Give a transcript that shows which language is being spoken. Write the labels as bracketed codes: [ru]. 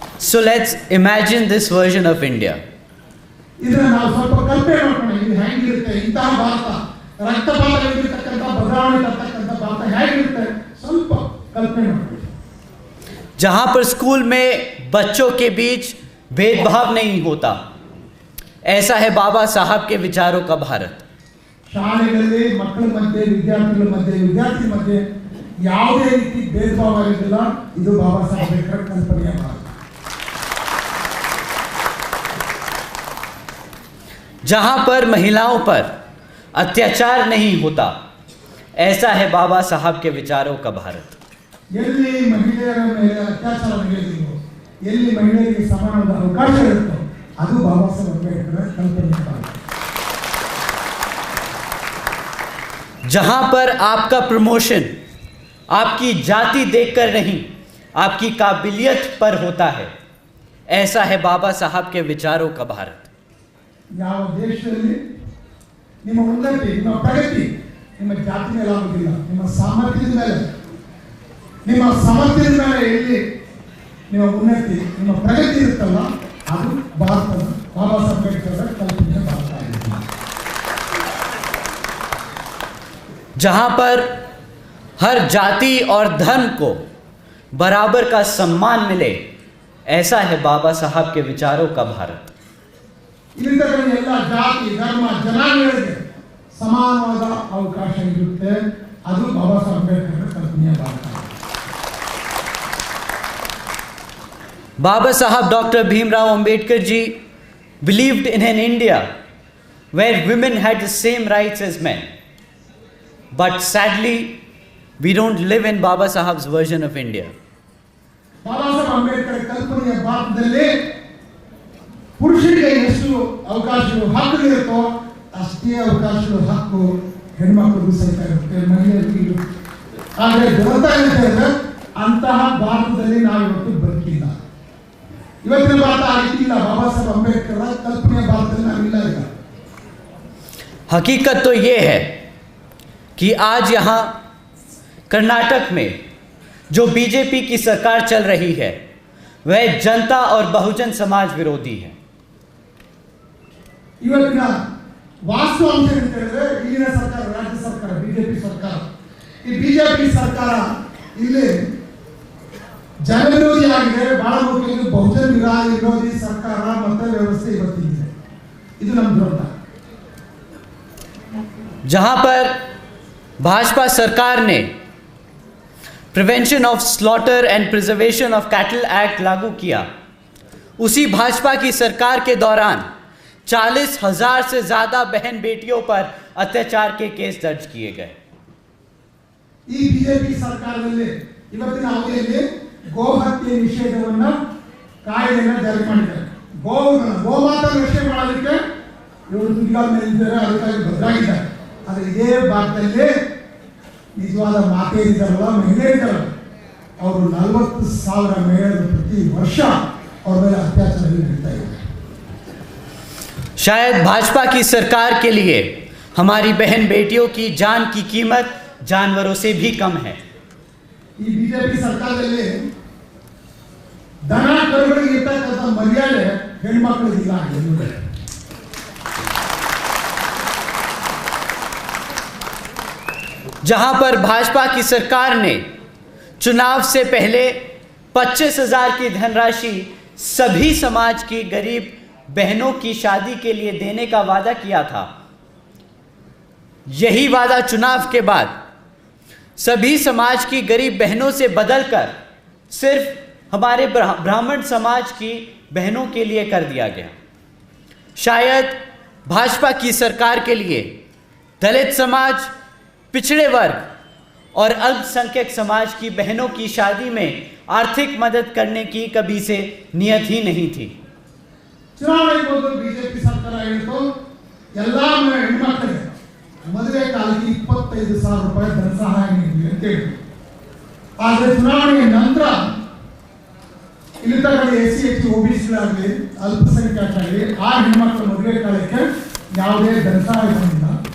[en] So let's imagine this version of India. [kn] ಇದನ್ನ ನಾವು ಸ್ವಲ್ಪ ಕಲ್ಪನೆ ಮಾಡ್ಕೊಂಡು ಇದು ಹೆಂಗಿರುತ್ತೆ, ಇಂತಹ ಭಾರತ, ರಕ್ತಪಾತವಿರತಕ್ಕಂಥ ಬದಲಾವಣೆ ತರ್ತಕ್ಕಂಥ ಭಾರತ ಹೇಗಿರುತ್ತೆ ಸ್ವಲ್ಪ ಕಲ್ಪನೆ ಮಾಡ್ಕೊಳ್ಳಿ. [hi] जहाँ पर स्कूल में बच्चों के बीच भेदभाव नहीं होता, ऐसा है बाबा साहब के विचारों का भारत. [kn] ಶಾಲೆಗಳಲ್ಲಿ ಮಕ್ಕಳ ಮಧ್ಯೆ, ವಿದ್ಯಾರ್ಥಿಗಳ ಮಧ್ಯೆ, ವಿದ್ಯಾರ್ಥಿ ಮಧ್ಯೆ ಯಾವುದೇ ರೀತಿ ಭೇದಭಾವ ಇರಲಿಲ್ಲ. ಇದು ಬಾಬಾ ಸಾಹೇಬ್ ಅಂಬೇಡ್ಕರ್ ಕಲ್ಪನೆಯ ಭಾರತ. [hi] जहाँ पर महिलाओं पर अत्याचार नहीं होता, ऐसा है बाबा साहब के विचारों का भारत. [kn] ಎಲ್ಲಿ ಮಹಿಳೆಯರ ಮೇಲೆ ಅತ್ಯಾಚಾರ ನಡೆಯೋದಿಲ್ವೋ, ಎಲ್ಲಿ ಮಹಿಳೆಯರಿಗೆ ಸಮಾನವಾದ ಅವಕಾಶ ಇರುತ್ತೋ, ಅದು ಬಾಬಾ ಸಾಹೇಬ್ ಅಂಬೇಡ್ಕರ್ ಕಲ್ಪನೆಯ ಭಾರತ. [hi] जहाँ पर आपका प्रमोशन आपकी जाति देखकर नहीं, आपकी काबिलियत पर होता है, ऐसा है बाबा साहब के विचारों का भारत. [kn] ಯಾವ ದೇಶದಲ್ಲಿ ನಿಮ್ಮ ಉನ್ನತಿ, ನಿಮ್ಮ ಪ್ರಗತಿ ನಿಮ್ಮ ಜಾತಿ ಮೇಲೆ ಆಗುವುದಿಲ್ಲ, ನಿಮ್ಮ ಸಾಮರ್ಥ್ಯದ ಮೇಲೆ, ನಿಮ್ಮ ಸಾಮರ್ಥ್ಯದ ಮೇಲೆ ಎಲ್ಲಿ ನಿಮ್ಮ ಉನ್ನತಿ, ನಿಮ್ಮ ಪ್ರಗತಿ ಇರುತ್ತಲ್ಲ, ಅದು ಭಾರತದ ಬಾಬಾ ಸಾಹೇಬ್ ಅಂಬೇಡ್ಕರ್ ಕಲ್ಪನೆಯ ಭಾರತ ಆಗಿದೆ. [hi] जहाँ पर हर जाति और धर्म को बराबर का सम्मान मिले, ऐसा है बाबा साहब के विचारों का भारत. [kn] ಇಲ್ಲಿರ್ತಕ್ಕಂಥ ಎಲ್ಲ ಜಾತಿ, ಧರ್ಮ, ಜನಾಂಗಗಳಿಗೆ ಸಮಾನವಾದ ಅವಕಾಶ ಇರುತ್ತೆ. ಅದು ಬಾಬಾ ಸಾಹೇಬ್ ಅಂಬೇಡ್ಕರ್ ಕಲ್ಪನೆಯ Bharat. [en] Baba Sahab Dr. Bhimrao Ambedkar ji believed in an India where women had the same rights as men. But sadly, we don't live in Baba Sahab's version of India. [kn] Baba Saheb Ambedkar ಕಲ್ಪನೆಯ ಭಾರತದಲ್ಲಿ ಪುರುಷರಿಗೆ ಎಷ್ಟು ಅವಕಾಶಗಳು, ಹಕ್ಕುಗಳಿರುತ್ತೋ ಅಷ್ಟೇ ಅವಕಾಶಗಳು, ಹಕ್ಕು ಹೆಣ್ಮಕ್ಳಿಗೂ ಸಹಿತ ಇರುತ್ತೆ, ಮಹಿಳೆಯರಿಗೂ ಇರುತ್ತೆ. ಆದರೆ ದುರಂತ ಏನಂತ ಹೇಳಿದ್ರೆ ಅಂತಹ ಭಾರತದಲ್ಲಿ ನಾವು ಇವತ್ತು ಬದುಕಿಲ್ಲ. ಇವತ್ತಿನ ಭಾರತ ಆಗಿಲ್ಲ, ಬಾಬಾ ಸಾಹೇಬ್ ಅಂಬೇಡ್ಕರ್ ಕಲ್ಪನೆಯ ಭಾರತದಲ್ಲಿ ನಾವಿಲ್ಲ ಈಗ. [hi] हकीकत तो ये है कि आज यहाँ कर्नाटक में जो बीजेपी की सरकार चल रही है वह जनता और बहुजन समाज विरोधी है. [kn] ಇವತ್ತಿನ ವಾಸ್ತವಾಂಶ ಅಂತ ಹೇಳಿದ್ರೆ ಇಲ್ಲಿನ ಸರ್ಕಾರ, ರಾಜ್ಯ ಸರ್ಕಾರ, ಬಿಜೆಪಿ ಸರ್ಕಾರ, ಈ ಬಿಜೆಪಿ ಸರ್ಕಾರ ಇಲ್ಲಿ ಜನವಿರೋಧಿ ಆಗಿದೆ. ಬಹಳ ಮುಖ್ಯವಾಗಿ ಬಹುಜನ ವಿರೋಧಿ ಸರ್ಕಾರ ಮತ್ತು ವ್ಯವಸ್ಥೆ ಇವತ್ತಿದೆ. ಇದು ನಮ್ಮ ದುರಂತ. [hi] जहाँ पर भाजपा सरकार ने prevention of slaughter and preservation of cattle act लागू किया, उसी भाजपा की सरकार के दौरान 40,000 से ज़्यादा बहन बेटियों पर अत्याचार के केस दर्ज किए गए. [kn] ಈ ಬಿಜೆಪಿ ಸರ್ಕಾರದಲ್ಲಿ ಇವತ್ತಿನ ಅವಧಿಯಲ್ಲಿ ಗೋಹತ್ಯೆ ನಿಷೇಧವನ್ನ ಕಾಯ್ದೆಯನ್ನು ಜಾರಿ ಮಾಡಿದ್ದಾರೆ. ಗೋಮಾತಾ ರಕ್ಷಣೆ ಮಾಡೋದಕ್ಕೆ ಇವರು ತುದಿಗಾಲ ಮೇಲಿದ್ದಾರೆ, ಅದಕ್ಕಾಗಿ ಬದಲಾಗಿದ್ದಾರೆ. ಆದರೆ ಇದೇ ಭಾಗದಲ್ಲಿ ನಿಜವಾದ ಮಾತೆಯರಿದ್ದಾರಲ್ಲ, ಮಹಿಳೆಯರಿದ್ದಾರಲ್ಲ, ಅವರು 40,000 ಮಹಿಳೆಯರು ಪ್ರತಿ ವರ್ಷ ಅವ್ರ ಮೇಲೆ ಅತ್ಯಾಚಾರ ನಡೀತಾ ಇದೆ. [hi] शायद भाजपा की सरकार के लिए हमारी बहन बेटियों की जान की कीमत जानवरों से भी कम है. [kn] ಈ ಬಿಜೆಪಿ ಸರ್ಕಾರದಲ್ಲಿ ದನ ಕರುಗಳಿಗೆ ಇರ್ತಕ್ಕಂಥ ಮರ್ಯಾದೆ ಹೆಣ್ಮಕ್ಳಿಗಿಲ್ಲ. [hi] जहां पर भाजपा की सरकार ने चुनाव से पहले 25,000 की धनराशि सभी समाज की गरीब बहनों की शादी के लिए देने का वादा किया था, यही वादा चुनाव के बाद सभी समाज की गरीब बहनों से बदलकर सिर्फ हमारे ब्राह्मण समाज की बहनों के लिए कर दिया गया. शायद भाजपा की सरकार के लिए दलित समाज, पिछड़े वर्ग और अल्पसंख्यक समाज की बहनों की शादी में आर्थिक मदद करने की कभी से नियत ही नहीं थी. [kn] ಚುನಾವಣೆ ಮೊದಲು ಬಿಜೆಪಿ ಸರ್ಕಾರ ಹೇಳಿತು ಎಲ್ಲ ಹೆಣ್ಮಕ್ಳಿಗೆ ಮದುವೆ ಕಾಲಕ್ಕೆ 25,000 ರೂಪಾಯಿ ಧನ ಸಹಾಯ ನೀಡಿ ಅಂತ ಹೇಳಿ. ಆದರೆ ಚುನಾವಣೆಯ ನಂತರ ಇಲ್ಲಿರ್ತಕ್ಕಂಥ SC ST OBCಗಳಾಗಲಿ ಅಲ್ಪಸಂಖ್ಯಾತರಾಗಲಿ ಆ ಹೆಣ್ಮಕ್ಳ ಮದುವೆ ಕಾಲಕ್ಕೆ ಯಾವುದೇ ಧನ ಸಹಾಯ ಬಂದಿಲ್ಲ.